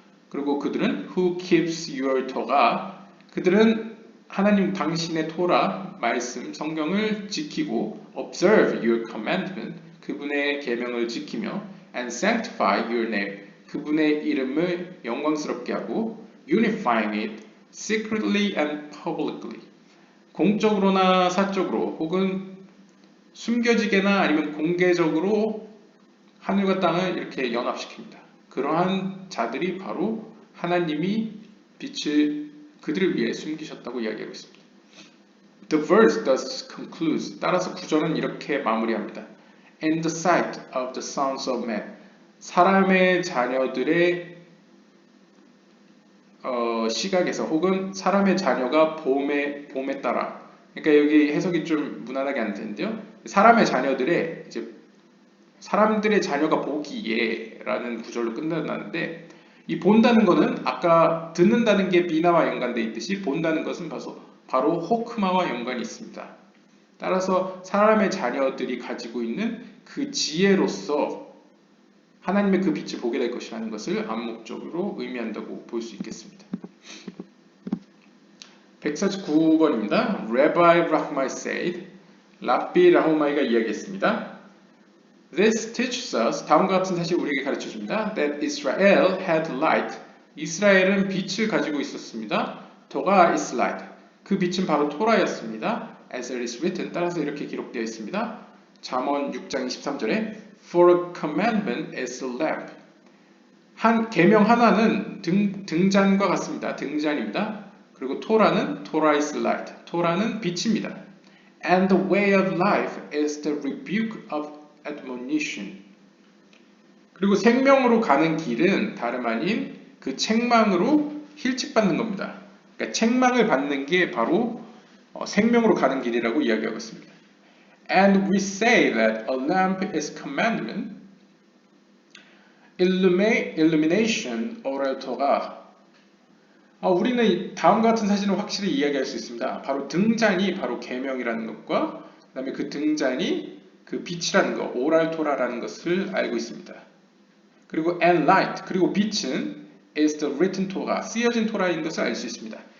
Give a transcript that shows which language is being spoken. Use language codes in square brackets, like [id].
[ko] 그리고 그들은 [en] who keeps your Torah, [ko] 그들은 하나님 당신의 토라, 말씀, 성경을 지키고 [en] observe your commandment, [ko] 그분의 계명을 지키며 [en] and sanctify your name, [ko] 그분의 이름을 영광스럽게 하고 [en] unifying it secretly and publicly, [ko] 공적으로나 사적으로 혹은 숨겨지게나 아니면 공개적으로 하늘과 땅을 이렇게 연합시킵니다. 그러한 자들이 바로 하나님이 빛을 그들을 위해 숨기셨다고 이야기하고 있습니다. [en] The verse thus concludes. [ko] 따라서 구절은 이렇게 마무리합니다. [en] In the sight of the sons of men. [ko] 사람의 자녀들의 시각에서 혹은 사람의 자녀가 봄에 따라. 그러니까 여기 해석이 좀 무난하게 안 되는데요. 사람의 자녀들의 이제 사람들의 자녀가 보기에라는 구절로 끝나는데 이 본다는 것은 아까 듣는다는 게 비나와 연관되어 있듯이 본다는 것은 바로 호크마와 연관이 있습니다. 따라서 사람의 자녀들이 가지고 있는 그 지혜로서 하나님의 그 빛을 보게 될 것이라는 것을 암묵적으로 의미한다고 볼 수 있겠습니다. 149번입니다. [en] Rabbi Rahmai said, [ko] 랍비 라후마이가 이야기했습니다. [en] This teaches us, [ko] 다음과 같은 사실을 우리에게 가르쳐줍니다. [en] That Israel had light. [ko] 이스라엘은 빛을 가지고 있었습니다. [en] 토가 is light. [ko] 그 빛은 바로 토라였습니다. [en] As it is written, [ko] 따라서 이렇게 기록되어 있습니다. 잠언 6장 23절에 [en] For a commandment is a lamp. [ko] 한 계명 하나는 등잔과 같습니다. 등잔입니다. 그리고 토라는 토라 [en] is light. [ko] 토라는 빛입니다. [en] And the way of life is the rebuke of admonition. [ko] 그리고 생명으로 가는 길은 다름 아닌 그 책망으로 힐책받는 겁니다. 그러니까 책망을 받는 게 바로 생명으로 가는 길이라고 이야기하고 있습니다. [en] And we say that a lamp is commandment, illumination, oral Torah. [ko] 우리는 다음과 같은 사실을 확실히 이야기할 수 있습니다. 바로 등잔이 바로 계명이라는 것과 그 다음에 그 등잔이 그 빛이라는 것, 오랄 토라라는 것을 알고 있습니다. 그리고 [en] and light, [ko] 그리고 빛은 [en] is the written Torah, [ko] 쓰여진 토라인 것을 알 수 있습니다.